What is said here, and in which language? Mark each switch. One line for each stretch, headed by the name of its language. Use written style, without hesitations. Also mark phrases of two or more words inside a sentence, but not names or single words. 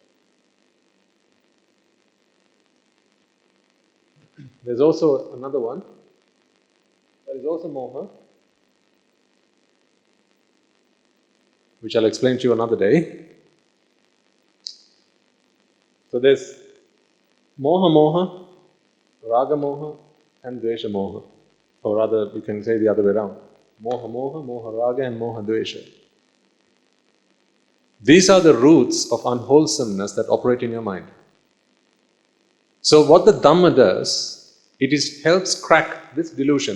English: There's also another one that is also moha, which I'll explain to you another day. So there's moha,
Pali: raga moha,
English: and
Pali: dvesha moha.
English: Or rather, you can say the other way around.
Pali: Moha raga,
English: and
Pali: moha dvesha.
English: These are the roots of unwholesomeness that operate in your mind. So what the Dhamma does, helps crack this delusion.